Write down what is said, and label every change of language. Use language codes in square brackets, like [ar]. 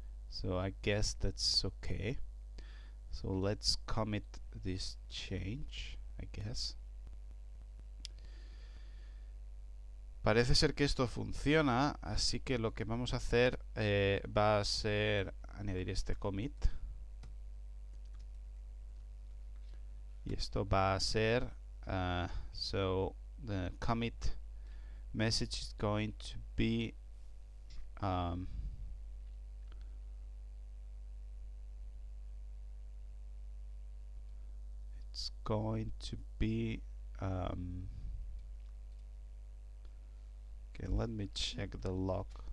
[en] So I guess that's okay. So let's commit this change, I guess. [es] Parece ser que esto funciona, así que lo que vamos a hacer va a ser añadir este commit. Y esto va a ser, [en] so the commit message is going to be it's going to be okay, let me check the log.